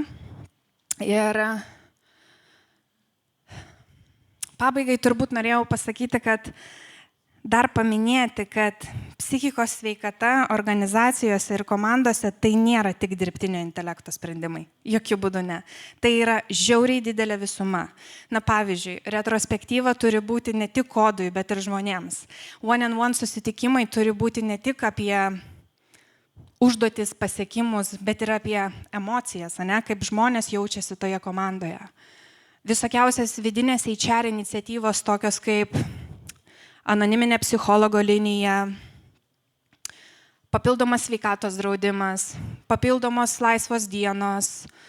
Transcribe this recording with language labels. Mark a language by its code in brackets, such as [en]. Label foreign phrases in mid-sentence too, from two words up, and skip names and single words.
[lt] Ir pabaigai turbūt norėjau pasakyti, kad dar paminėti, kad psichikos sveikata organizacijose ir komandose tai nėra tik dirbtinio intelekto sprendimai. Jokių būdų ne. Tai yra žiauriai didelė visuma. Na, pavyzdžiui, retrospektyva turi būti ne tik kodui, bet ir žmonėms. One-on-one susitikimai turi būti ne tik apie užduotis, pasiekimus, bet ir apie emocijas, ne, kaip žmonės jaučiasi toje komandoje. Visokiausias vidinės HR iniciatyvos tokios kaip anoniminė psichologo linija, papildomas sveikatos draudimas, papildomos laisvos dienos.